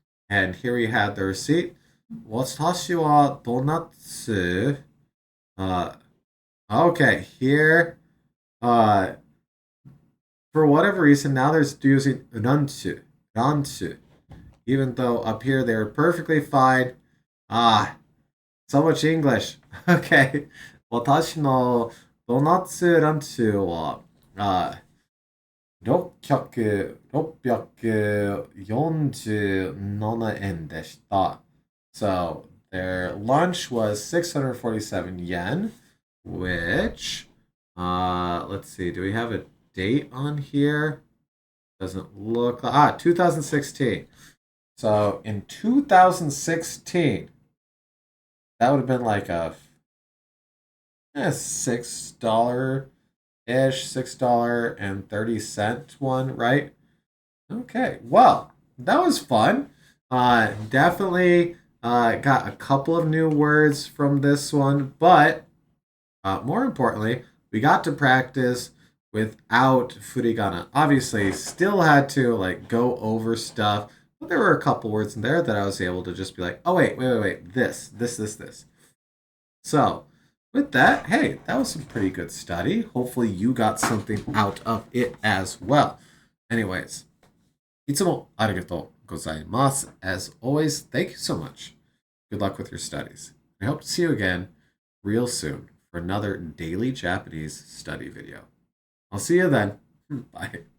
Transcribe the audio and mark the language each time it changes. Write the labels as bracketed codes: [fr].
[en] And here we have the receipt. [ja] Watashi wa donatsu. [en] Okay, here. For whatever reason, now they're using ranchu. Ranchu. Even though up here they're perfectly fine. So much English. Okay. [ja] 私のドーナツランチは、647円でした. So [en] Their lunch was 647 yen, which, let's see, do we have a date on here? Doesn't look like, 2016. So in 2016, that would have been like a $6-ish, $6.30 one, right? Okay, well, that was fun. Definitely got a couple of new words from this one, but more importantly, we got to practice without furigana. Obviously, still had to like go over stuff, but there were a couple words in there that I was able to just be like, oh wait, this. So, with that, hey, that was some pretty good study. Hopefully, you got something out of it as well. [ja] Anyways, いつもありがとうございます. [en] As always, thank you so much. Good luck with your studies. I hope to see you again real soon for another daily Japanese study video. I'll see you then. Bye.